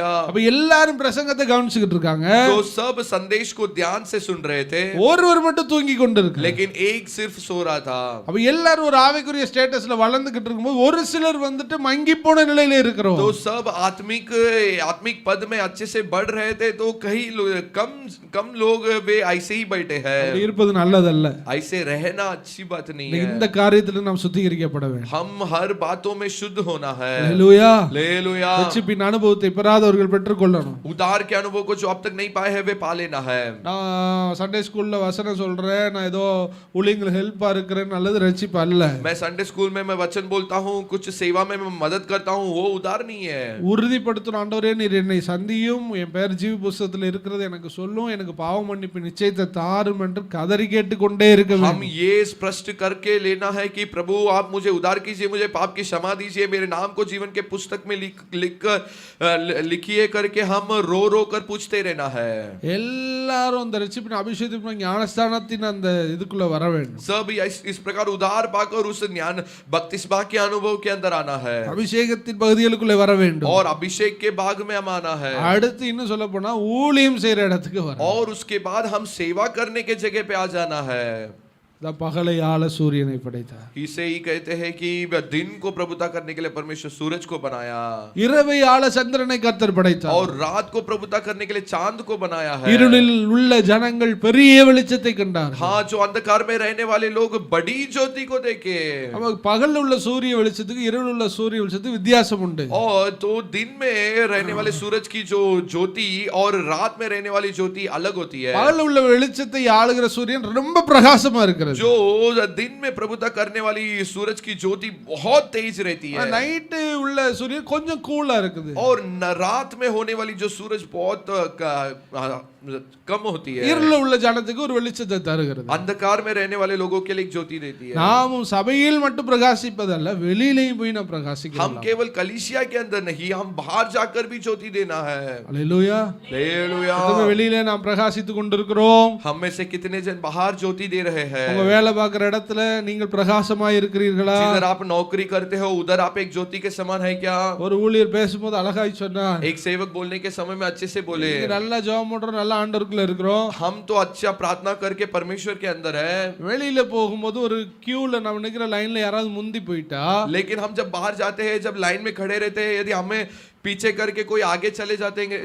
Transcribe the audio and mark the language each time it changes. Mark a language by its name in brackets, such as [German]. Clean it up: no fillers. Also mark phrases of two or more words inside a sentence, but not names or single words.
[Tamil] அப்ப எல்லாரும் பிரசங்கத்தை கவனிச்சுக்கிட்டு இருக்காங்க. [Hindi] तो सब संदेश को ध्यान से सुन रहे थे, [Tamil] ஒருவர் மட்டும் தூங்கி கொண்டிருக்கார். [Hindi] लेकिन एक सिर्फ सो रहा था. [Tamil] அப்ப எல்லாரும் ஒரு ஆவிக்குரிய ஸ்டேட்டஸ்ல வளர்ந்துகிட்டு இருக்கும்போது ஒரு சிலர் வந்துட்டு மங்கி போன நிலையில இருக்கிறோம். [Hindi] तो सब आत्मिक पद में अच्छे से बढ़ रहे थे, तो कई कम लोग वे ऐसे ही बैठे हैं. [Tamil] அப்படி இருப்பது நல்லதல்ல. [Hindi] ऐसे रहना अच्छी बात नहीं है. [Tamil] இந்த காரியத்துல நாம் சுத்திகரிக்கப்பட வேண்டும். [Hindi] हम हर बातों में शुद्ध होना है. [Tamil] ஹalleluya [Hindi] हालेलुया. [Tamil] ரட்சிப்பின் அனுபவத்தை பெறாதவர்கள் பெற்றுக்கொள்ளணும். [Hindi] उद्धार के अनुभव को जो अब तक नहीं पाए हैं वे पा लेना है. [Tamil] நான் [English] Sunday school [Tamil] வசனம் சொல்றேன், நான் ஏதோ ஊழியங்களுக்கு ஹெல்ப்பா இருக்கிறேன், நல்லது ரட்சிப்பு அல்ல. [Hindi] मैं [English] Sunday school [Hindi] में मैं वचन बोलता हूँ, कुछ सेवा में मैं मदद करता हूँ, वो उद्धार नहीं है. [Tamil] உறுதிப்படுத்தும் ஆண்டவரே, நீர் என்னை சந்தியும், என் பெயர் ஜீவ புஸ்தகத்தில் இருக்கிறது எனக்கு சொல்லும், எனக்கு பாவ மன்னிப்பு நிச்சயத்தை தாரும் என்று கதறி கேட்டுக்கொண்டே இருக்க [Hindi] हम [Tamil] வேண்டும். [Hindi] ये स्पष्ट करके लेना है कि प्रभु आप मुझे उद्धार कीजिए, मुझे पाप की क्षमा दीजिए, मेरे नाम को जीवन के पुस्तक में लिखिए करके हम रो रो कर पूछते रहना है. [Tamil] எல்லாரும் அந்த ரட்சிப்பின் அபிஷேகத்தின் ஞானஸ்தானத்தின் அந்த இதுக்குள்ள வர வேண்டும். [Hindi] सब इस प्रकार उद्धार पाकर उस ज्ञान बपतिस्मा के अनुभव के अंदर आना है [Tamil] அபிஷேகத்தின் பகுதிகளுக்குள்ள வர வேண்டும். [Hindi] और अभिषेक के भाग में हम आना है. [Tamil] அடுத்து இன்னும் சொல்ல போனா ஊழியம் செய்யற இடத்துக்கு வர. [Hindi] और उसके बाद हम सेवा करने के जगह पे आ जाना है. [Tamil] பகலை ஆள சூரியனை படைத்தார். [Hindi] इसे ही कहते हैं कि दिन को प्रभुता करने के लिए परमेश्वर सूरज को बनाया, [Tamil] இரவை ஆள சந்திரனை கர்த்தர் படைத்தார். [Hindi] और रात को प्रभुता करने के लिए चांद को बनाया है. [Tamil] இருளில் உள்ள ஜனங்கள் பெரிய வெளிச்சத்தை கண்டார். [Hindi] हाँ, जो अंधकार में रहने वाले लोग बड़ी ज्योति को देखे. [Tamil] பகல்ல உள்ள சூரிய வெளிச்சத்துக்கு இரவில் உள்ள சூரிய வெளிச்சத்துக்கு வித்தியாசம் உண்டு. [Hindi] और तो दिन में रहने वाले सूरज की जो ज्योति और रात में रहने वाली ज्योति अलग होती है. [Tamil] பகல்ல உள்ள வெளிச்சத்தை ஆளுகிற சூரியன் ரொம்ப பிரகாசமா இருக்கிறது. [Hindi] जो दिन में प्रभुता करने वाली सूरज की ज्योति बहुत तेज रहती है. [Tamil] நைட் உள்ள சூரியன் கொஞ்சம் கூலா இருக்குது. [Hindi] और रात में होने वाली जो सूरज बहुत कम होती है. [Tamil] இருள உள்ள ஜனத்துக்கு ஒரு வெளிச்சத்தை தருகிறது. [Hindi] अंधकार में रहने वाले लोगों के लिए एक ज्योति देती है. [Tamil] நாமும் சபையில் மட்டும் பிரகாசிப்பதல்ல, வெளியிலேயும் போய் நாம் பிரகாசிக்கலாம். [Hindi] हम केवल कलीसिया के अंदर नहीं, हम बाहर जाकर भी ज्योति देना है. [Tamil] ஹalleluya [Hindi] हालेलुया. [Tamil] வெளியிலே நாம் பிரகாசித்துக் கொண்டிருக்கிறோம். [Hindi] हम में से कितने जन बाहर ज्योति दे रहे हैं? [Tamil] உங்க வேலை பார்க்கிற இடத்துல நீங்கள் பிரகாசமாய் இருக்கிறீர்களா? [Hindi] जिधर आप नौकरी करते हो उधर आप एक ज्योति के समान है क्या? [Tamil] ஒரு ஊழியர் பேசும்போது அழகாய் சொன்னார், [Hindi] एक सेवक बोलने के समय में अच्छे से बोले, [Tamil] நல்ல ஜெபம் பண்றோம், நல்ல ஆண்டவருக்குள்ள இருக்கிறோம். [Hindi] हम तो अच्छा प्रार्थना करके परमेश्वर के अंदर है. [Tamil] வெளியில போகும்போது ஒரு கியூல நம்ம நிக்கிற லைன்ல யாராவது முந்தி போயிட்டா, [Hindi] लेकिन हम जब बाहर जाते हैं, जब लाइन में खड़े रहते हैं, यदि हमें पीछे करके कोई आगे चले जाएंगे